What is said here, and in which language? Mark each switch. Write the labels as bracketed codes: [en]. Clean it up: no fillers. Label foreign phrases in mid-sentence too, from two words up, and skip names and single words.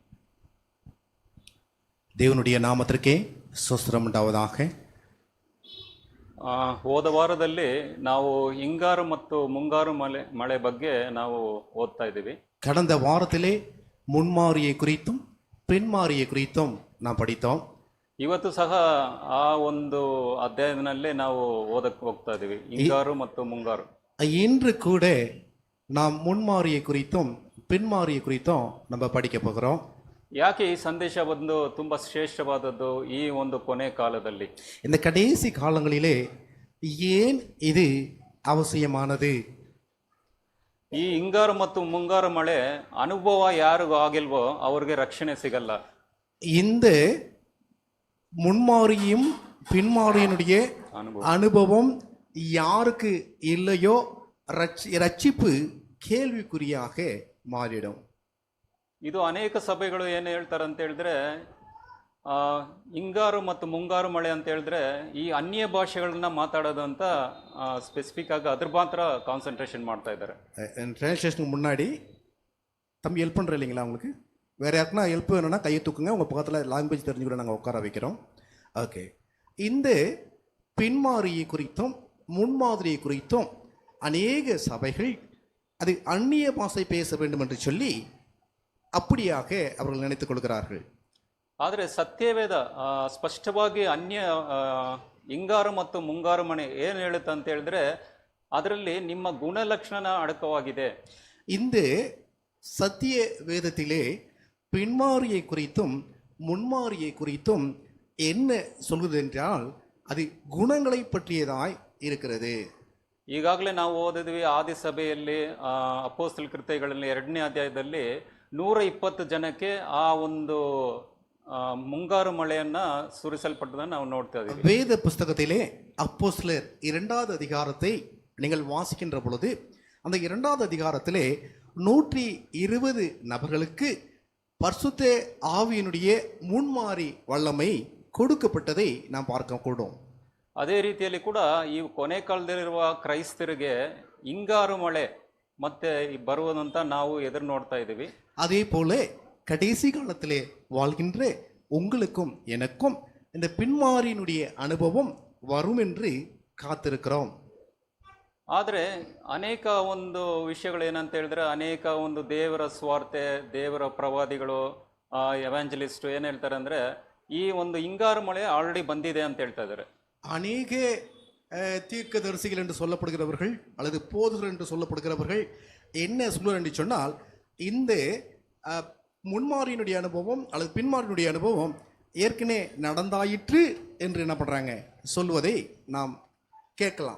[ta] தேவனுடைய நாமத்திற்கே ஸ்தோத்திரம் உண்டாவதாக. [kn] ಹೋದ ವಾರದಲ್ಲಿ ನಾವು ಹಿಂಗಾರು ಮತ್ತು ಮುಂಗಾರು ಮಳೆ ಬಗ್ಗೆ ನಾವು ಓದ್ತಾ ಇದ್ದೀವಿ. [ta] கடந்த வாரத்திலே முன்மாரியை குறித்தும் பின்மாரியை குறித்தும் நாம் படித்தோம். [kn] ಇವತ್ತು ಸಹ ಆ ಒಂದು ಅಧ್ಯಾಯದಲ್ಲೇ ನಾವು ಓದಕ್ಕೆ ಹೋಗ್ತಾ ಇದ್ದೀವಿ, ಹಿಂಗಾರು ಮತ್ತು ಮುಂಗಾರು. [ta] இன்று கூட நாம் முன்மாரியை குறித்தும் பின்மாரியை குறித்தும் நம்ம படிக்க போகிறோம். [kn] ಯಾಕೆ ಈ ಸಂದೇಶ ಒಂದು ತುಂಬ ಶ್ರೇಷ್ಠವಾದದ್ದು ಈ ಒಂದು ಕೊನೆ ಕಾಲದಲ್ಲಿ? [ta] இந்த கடைசி காலங்களிலே ஏன் இது அவசியமானது? [kn] ಈ ಹಿಂಗಾರು ಮತ್ತು ಮುಂಗಾರು ಮಳೆ ಅನುಭವ ಯಾರಿಗೂ ಆಗಿಲ್ವೋ ಅವ್ರಿಗೆ ರಕ್ಷಣೆ ಸಿಗಲ್ಲ. [ta] இந்த முன்மாரியும் பின்மாரியினுடைய அனுபவம் யாருக்கு இல்லையோ ரட்சிப்பு கேள்விக்குறியாக மாறிடும். [kn] ಇದು ಅನೇಕ ಸಭೆಗಳು ಏನು ಹೇಳ್ತಾರೆ ಅಂತ ಹೇಳಿದ್ರೆ, ಹಿಂಗಾರು ಮತ್ತು ಮುಂಗಾರು ಮಳೆ ಅಂತ ಹೇಳಿದ್ರೆ ಈ ಅನ್ಯ ಭಾಷೆಗಳನ್ನ ಮಾತಾಡೋದು ಅಂತ ಸ್ಪೆಸಿಫಿಕ್ ಆಗಿ ಅದ್ರ ಮಾತ್ರ ಕಾನ್ಸಂಟ್ರೇಷನ್ ಮಾಡ್ತಾ ಇದ್ದಾರೆ. [ta] டிரான்ஸ்லேஷனுக்கு முன்னாடி தம்பி ஹெல்ப் பண்ணுற இல்லைங்களா உங்களுக்கு? வேறு யாருக்குன்னா ஹெல்ப் வேணும்னா கையை தூக்குங்க, உங்கள் பக்கத்தில் லாங்குவேஜ் தெரிஞ்சு கூட நாங்கள் உட்கார வைக்கிறோம். ஓகே. இந்த பின்மாரியை குறித்தும் முன்மாதிரியை குறித்தும் அநேக சபைகள் அது அந்நிய பாஷை பேச வேண்டும் என்று சொல்லி அப்படியாக அவர்கள் நினைத்துக் கொள்கிறார்கள். [kn] ಆದರೆ ಸತ್ಯವೇದ ಸ್ಪಷ್ಟವಾಗಿ ಅನ್ಯ ಹಿಂಗಾರು ಮತ್ತು ಮುಂಗಾರು ಮಳೆ ಏನು ಹೇಳುತ್ತೆ ಅಂತ ಹೇಳಿದ್ರೆ ಅದರಲ್ಲಿ ನಿಮ್ಮ ಗುಣಲಕ್ಷಣ ಅಡಕವಾಗಿದೆ. [ta] இந்த சத்திய வேதத்திலே பின்மாரியை குறித்தும் முன்மாரியை குறித்தும் என்ன சொல்கிறது என்றால் அது குணங்களை பற்றியதாய் இருக்கிறது. [kn] ಈಗಾಗಲೇ ನಾವು ಓದಿದ್ವಿ ಆದಿ ಸಭೆಯಲ್ಲಿ ಅಪೊಸ್ತಲ ಕೃತ್ಯಗಳಲ್ಲಿ 2ನೇ ಅಧ್ಯಾಯದಲ್ಲಿ 120 ಜನಕ್ಕೆ ಆ ಒಂದು ಮುಂಗಾರು ಮಳೆಯನ್ನ ಸುರಿಸಲ್ಪಟ್ಟದನ್ನು ನಾವು ನೋಡ್ತಾ ಇದ್ದೀವಿ. [ta] வேத புஸ்தகத்திலே அப்போஸ்தலர் 2வது அதிகாரத்தை நீங்கள் வாசிக்கின்ற பொழுது அந்த 2வது அதிகாரத்திலே 120 நபர்களுக்கு பரிசுத்த ஆவியினுடைய முன்மாறி வல்லமை கொடுக்கப்பட்டதை நாம் பார்க்க கூடும். [kn] ಅದೇ ರೀತಿಯಲ್ಲಿ ಕೂಡ ಈ ಕೊನೆ ಕಾಲದಲ್ಲಿರುವ ಕ್ರೈಸ್ತರಿಗೆ ಹಿಂಗಾರು ಮಳೆ ಮತ್ತೆ ಬರುವುದಂತ ನಾವು ಎದುರು ನೋಡ್ತಾ ಇದ್ದೀವಿ. [ta] அதே போல கடைசி காலத்திலே வாழ்கின்ற உங்களுக்கும் எனக்கும் இந்த பின்மாரியினுடைய அனுபவம் வரும் என்று காத்திருக்கிறோம். [kn] ಆದರೆ ಅನೇಕ ಒಂದು ವಿಷಯಗಳು ಏನಂತ ಹೇಳಿದ್ರೆ ಅನೇಕ ಒಂದು ದೇವರ ಸ್ವಾರ್ತೆ, ದೇವರ ಪ್ರವಾದಿಗಳು, ಎವಾಂಜಲಿಸ್ಟ್ ಏನು ಹೇಳ್ತಾರೆ ಅಂದರೆ ಈ ಒಂದು ಹಿಂಗಾರು ಮಳೆ ಆಲ್ರೆಡಿ ಬಂದಿದೆ ಅಂತ ಹೇಳ್ತಾ ಇದ್ದಾರೆ. [ta] அநேக தீர்க்கதரிசிகள் என்று சொல்லப்படுகிறவர்கள் அல்லது போதகர்கள் என்று சொல்லப்படுகிறவர்கள் என்ன சொல்லுவார் என்று சொன்னால் இந்த முன்மாரியினுடைய அனுபவம் அல்லது பின்மாரியினுடைய அனுபவம் ஏற்கனவே நடந்தாயிற்று என்று என்ன பண்ணுறாங்க சொல்வதை நாம் கேட்கலாம்.